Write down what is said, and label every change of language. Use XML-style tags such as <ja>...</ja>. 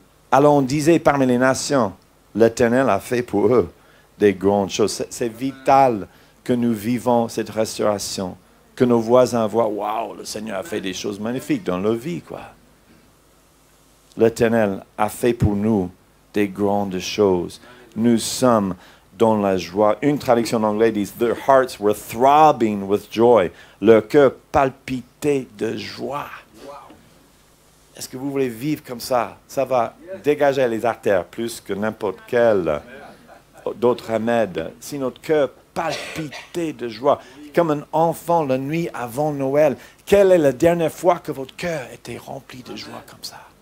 <fr>Alors on disait parmi les nations, l'Éternel a fait pour eux des grandes choses. C'est vital que nous vivons cette restauration, que nos voisins voient, waouh, le Seigneur a fait des choses magnifiques dans leur vie, quoi. L'Éternel a fait pour nous des grandes choses. Nous sommes dans la joie. Une traduction en anglais dit,</fr> <en>their hearts were throbbing with joy.</en> <fr>Leur cœur palpitait de joie. Est-ce que vous voulez vivre comme ça? Ça va dégager les artères plus que n'importe quel d'autres remèdes. Si notre cœur palpitait de joie, comme un enfant la nuit avant Noël, quelle est la dernière fois que votre cœur était rempli de joie comme ça?</fr>